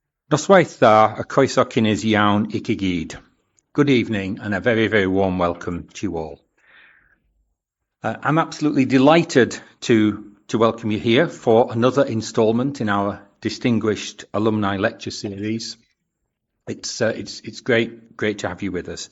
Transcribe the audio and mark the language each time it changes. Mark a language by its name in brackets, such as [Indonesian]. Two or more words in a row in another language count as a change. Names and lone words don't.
[Welsh] Noswaith dda y croeso cynnes iawn I chi gyd. [English] Good evening and a very, very warm welcome to you all. I'm absolutely delighted to welcome you here for another instalment in our distinguished alumni lecture series. It's great to have you with us.